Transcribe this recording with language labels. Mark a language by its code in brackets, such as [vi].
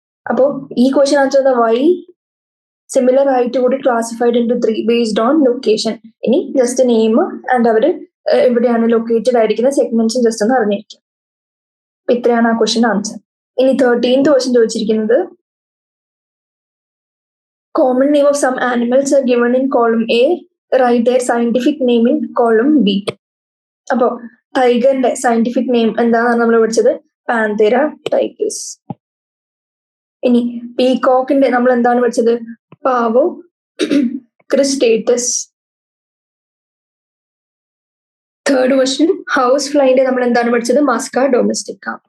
[ml] അപ്പോ ഈ question answer Y similar ആയിട്ട് കൂടി classified into 3 based on location. ഇനി ജസ്റ്റ് നെയിം ആൻഡ് അവര് എവിടെയാണ് ലൊക്കേറ്റഡ് ആയിരിക്കുന്ന സെഗ്മെന്റ്സും ജസ്റ്റ് ഒന്ന് അറിഞ്ഞിരിക്കും. അപ്പൊ ഇത്രയാണ് ആ ക്വസ്റ്റ്യൻ ആൻസർ. ഇനി 13th ക്വസ്റ്റ്യൻ ചോദിച്ചിരിക്കുന്നത്, [en] common name of some animals are given in column A, write their scientific name in column B. [ml] അപ്പോ ടൈഗറിന്റെ സയന്റിഫിക് നെയിം എന്താണെന്ന് നമ്മൾ പഠിച്ചത്? പാന്തേര ടൈഗേഴ്സ്. ഇനി പീകോക്കിന്റെ നമ്മൾ എന്താണ് പഠിച്ചത്? പാവോ ക്രിസ്റ്റേറ്റസ്. തേർഡ് ക്വസ്റ്റ്യൻ, ഹൗസ് ഫ്ലൈന്റെ നമ്മൾ എന്താണ് പഠിച്ചത്? Musca domestica.